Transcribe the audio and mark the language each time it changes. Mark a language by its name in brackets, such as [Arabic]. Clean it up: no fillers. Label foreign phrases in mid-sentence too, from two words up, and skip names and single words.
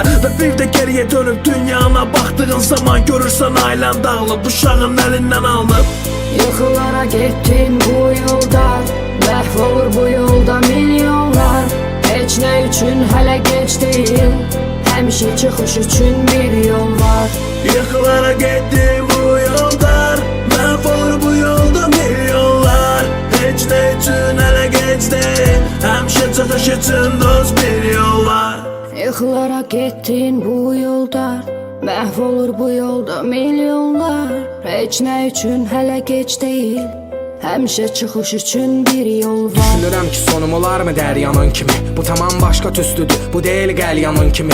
[Azerbaijani] Və bir də geriyə dönüb dünyana baxdığın zaman görürsən ailən dağılıb, uşağın əlindən alınıb. Yıxılara getdin bu yolda, məhv olur bu yolda milyonlar. Heç nə üçün hələ gec deyil, həmişə çıxış üçün bir yol var. [Turkish] Yıkılara gitti bu yollar, mahvolur bu yolda milyonlar. Heç ne için hele geç değil, hemşe çıkış için dost bir yol var. [Azerbaijani] Yıxılara getdin bu yolda, məhv olur bu yolda milyonlar. Heç nə üçün hələ gec deyil, həmişə çıxış üçün bir yol var. Düşünürəm ki sonum olarmı dəryanın kimi, bu tamam başqa tüstüdür, bu deyil qəlyanın kimi.